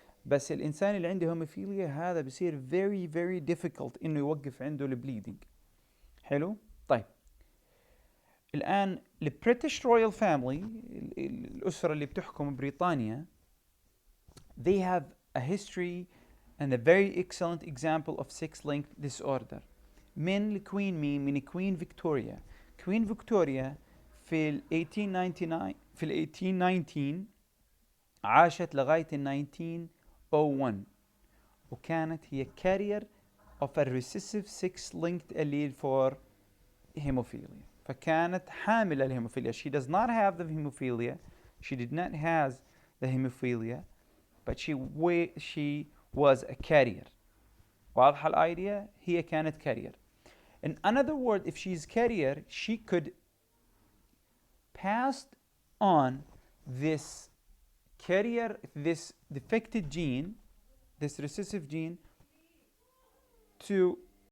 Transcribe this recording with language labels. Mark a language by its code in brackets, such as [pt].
[ar] بس الإنسان اللي عنده هيموفيليا هذا بصير [en] very very difficult [ar] إنه يوقف عنده البليدنج. حلو؟ طيب. الآن البريتش رويال فاميلي، الأسرة اللي بتحكم بريطانيا، [en] they have a history and a very excellent example of 6-linked disorder. [ar] من الكوين مين؟ من كوين فيكتوريا. كوين فيكتوريا في 1899 في 1819 عاشت لغاية 1901 وكانت هي [en] carrier of a recessive 6-linked allele for hemophilia. [ar] فكانت حاملة الهيموفيليا. [en] She does not have the hemophilia. She did not have the hemophilia, but she was a carrier. [ar] واضحة الأيديا؟ هي كانت carrier. [en] In another word, if she's carrier, she could pass on this carrier, this defective gene, this recessive gene, to